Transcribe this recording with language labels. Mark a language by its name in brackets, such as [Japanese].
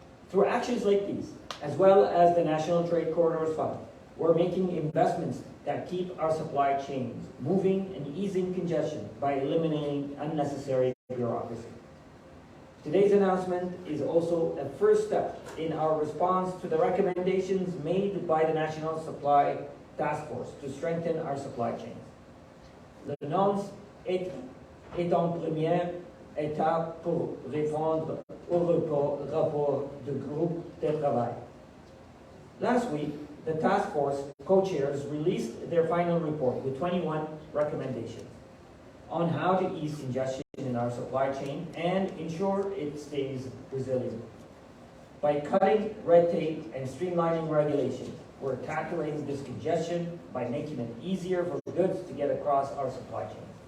[English] Through actions like these, as well as the National Trade Corridors Fund, we're making investments that keep our supply chains moving and easing congestion by eliminating unnecessary bureaucracy. Today's announcement is also a first step in our response to the recommendations made by the National Supply Task Force to strengthen our supply chains. [French] Le Nous est en première étape pour répondre au rapport du groupe de travail. [English] Last week, the task force co-chairs released their final report with 21 recommendations on how to ease congestion in our supply chain and ensure it stays resilient. By cutting red tape and streamlining regulations, we're tackling this congestion by making it easier for goods to get across our supply chain.